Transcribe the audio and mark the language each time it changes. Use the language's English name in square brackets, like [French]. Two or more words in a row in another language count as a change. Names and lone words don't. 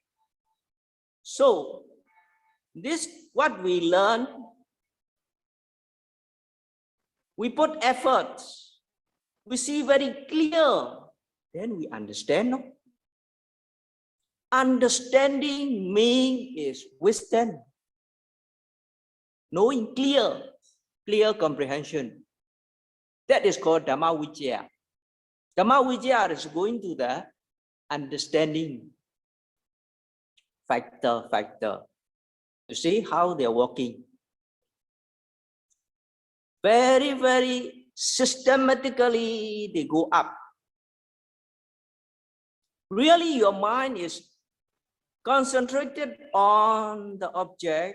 [English] So this what we learn, we put effort, we see very clear, then we understand. No? Understanding means is wisdom, knowing clear comprehension. That is called [Pali] dhamma vicaya. Dhamma vicaya [English] is going to the understanding factor to see how they are working. Very, very systematically they go up. Really, your mind is concentrated on the object.